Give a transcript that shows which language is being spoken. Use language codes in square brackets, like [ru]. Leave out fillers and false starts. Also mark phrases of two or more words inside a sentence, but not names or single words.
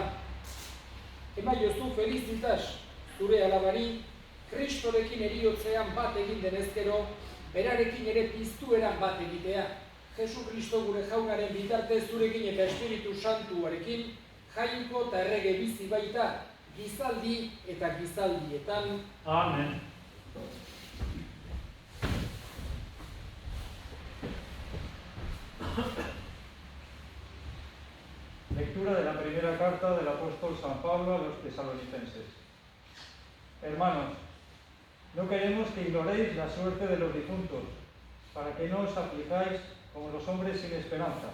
[eu] Emaiozu felizitas zure alabari, Kristorekin eriotzean bat egin denezkero, berarekin ere piztueran bat egitea. Jesu Kristo gure jaunaren bitartez zurekin eta Espiritu Santuarekin, jaiko eta errege bizi baita, gizaldi eta gizaldietan. Amen. [es] Lectura de la primera carta del apóstol San Pablo a los tesalonicenses. Hermanos, no queremos que ignoréis la suerte de los difuntos, para que no os aflijáis como los hombres sin esperanza.